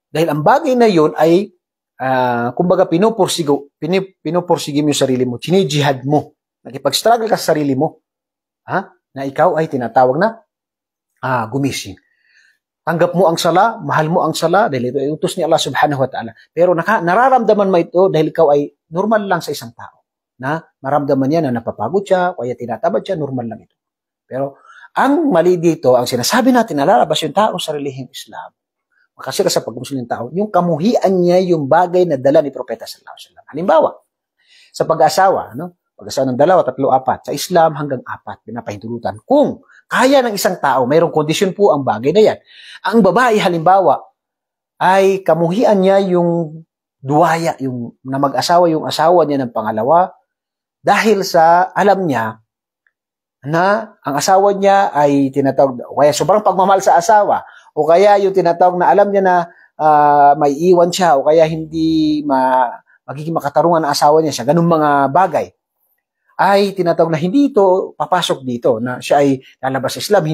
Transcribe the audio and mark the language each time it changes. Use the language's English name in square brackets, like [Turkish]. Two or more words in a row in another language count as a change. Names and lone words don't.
[Filipino] Dahil ang bagay na yun ay kumbaga pinupursige mo yung sarili mo, jinijihad mo, nakipag-struggle ka sa sarili mo, na ikaw ay tinatawag na gumising. Tanggap mo ang sala, mahal mo ang sala, dahil ito ay utos ni Allah [Arabic] سبحانه وتعالى. [Filipino] Pero nararamdaman mo ito dahil ikaw ay normal lang sa isang tao. Na maramdaman niya na napapagod siya, kaya tinatamad siya, normal lang ito. Pero ang mali dito, ang sinasabi natin na lalabas yung tao sa relihiyong Islam. Kasi sa pag-Muslim ng tao, yung kamuhian niya yung bagay na dala ni Propeta [Arabic] صلى الله عليه وسلم. [Filipino] Halimbawa, sa pag-asawa, pag-asawa ng 2, 3, 4, sa Islam hanggang 4, pinapahintulutan. Kung kaya ng isang tao, mayroong kondisyon po ang bagay na yan. Ang babae, halimbawa, ay kamuhian niya yung duwaya, yung na mag-asawa yung asawa niya ng pangalawa, dahil sa alam niya na ang asawa niya ay tinatawag, o kaya sobrang pagmamahal sa asawa, o kaya yung tinatawag na alam niya na may iwan siya, o kaya hindi magiging makatarungan ang asawa niya sa ganung mga bagay, ay tinatawag na hindi ito papasok dito, na siya ay lalabas sa Islam.